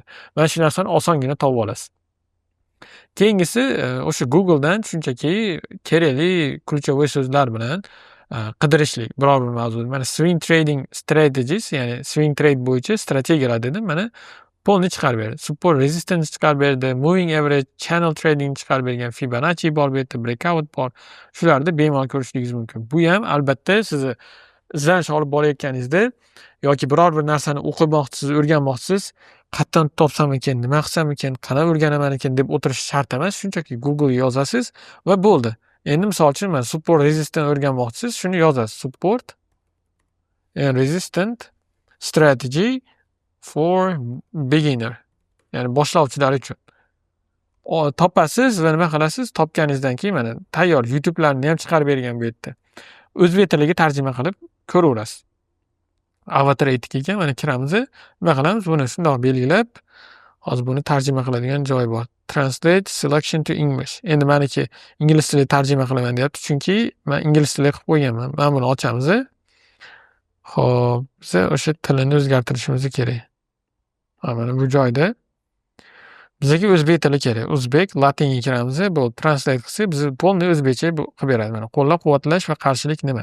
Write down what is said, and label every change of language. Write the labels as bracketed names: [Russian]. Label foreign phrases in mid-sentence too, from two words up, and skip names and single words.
[Uzbek] Mana shu narsani osongina topib olasiz. Keyingisi o'sha Googledan shunchaki kerakli ключевой so'zlar bilan qidirishlik biror bir mavzuni. Mana [English] swing trading strategies, [Uzbek] ya'ni swing trade bo'yicha strategiyalar dedim. Mana polni chiqarib berdi. [English] Support resistance [Uzbek] chiqarib berdi. [English] Moving average, channel trading [Uzbek] chiqarib bergan. Fibonacci bor bu yerda, breakout bor. Shularni bemalol ko'rishingiz mumkin. Bu ham albatta sizni izlanish olib borayotganingizda yoki biror bir narsani o'qimoqchisiz, o'rganmoqchisiz, qayerdan topsam ekan, nima qilsam ekan, qana o'rganaman ekan deb o'tirish shart emas. Shunchaki Google ga yozasiz va bo'ldi. Endi misol uchun men [English] support resistance [Uzbek] o'rganmoqchisiz, shuni yozasiz. [English] Support and resistant strategy for beginner. [Uzbek] Ya'ni boshlovchilar uchun. Topasiz va nima qilasiz? Topganingizdan keyin mana tayyor YouTube'larni ham chiqarib bergan bu yerda. O'zbek tiliga tarjima qilib ko'raverasiz. Avatar aytdik, mana kiramiz. Nima qilamiz? Buni shundoq belgilab, hozir buni tarjima qiladigan joy bor. [English] Translate selection to English. [Uzbek] Endi meniki ingliz tiliga tarjima qilaman deyapti, chunki men ingliz tiliga qilib qo'yganman. Mana buni ochamiz. Xo'p, biz o'sha tilini o'zgartirishimiz kerak. Mana bu joyda bizga o'zbek tili kerak. O'zbek, latinga kiramiz. Bu translate qilsak, biz polni o'zbekcha qilib beradi. Mana qo'llab-quvvatlash va qarshilik nima?